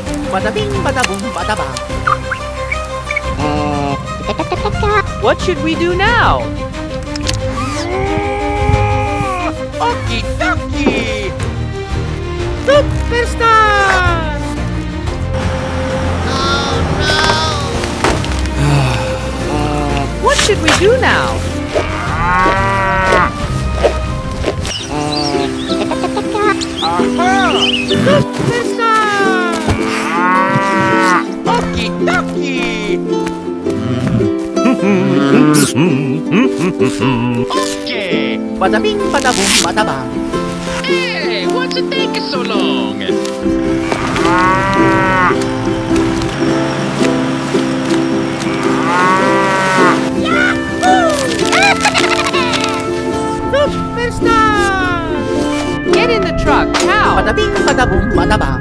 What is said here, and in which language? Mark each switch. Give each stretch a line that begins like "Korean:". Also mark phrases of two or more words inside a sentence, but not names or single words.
English: Bada bing, bada boom, bada bang. What should we do now? Okie dokie! Superstar! What should we do now? Superstar! Okie dokie! Okay! Bada bing, bada boom, bada bang. Hey, what's it taking so long? Superstar! Get in the truck, now! Bada bing, bada boom, bada bang.